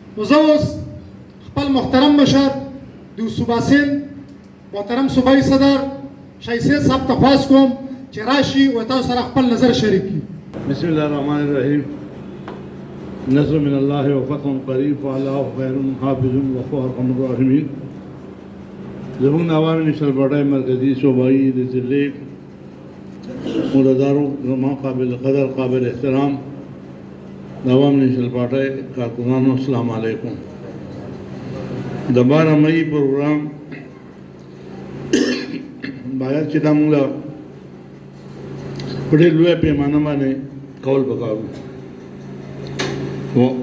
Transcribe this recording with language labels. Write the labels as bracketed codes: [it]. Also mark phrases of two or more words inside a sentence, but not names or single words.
[ps] زه اوس خپل محترم مشر د صوبه سند محترم صوبایي صدر شاهي صاحب ته خواست کوم چې راشي او تاسو سره خپل نظر شریک کړي. [ar] بسم الله الرحمن الرحیم. نصر من الله وفتح قریب والله خیر حافظ وهو ارحم الراحمین. [ps] زموږ عوامی نیشنل پارټي مرکزي صوبایي د ضلع مولدارو زما قابل قدر قابل احترام عوامی نیشنل پارټي کارکنانو [ar] السلام علیکم. [ps] د 12 مئی پروګرام باید چې دا موږ په ډېر لویه پیمانه باندې کول پکار وو.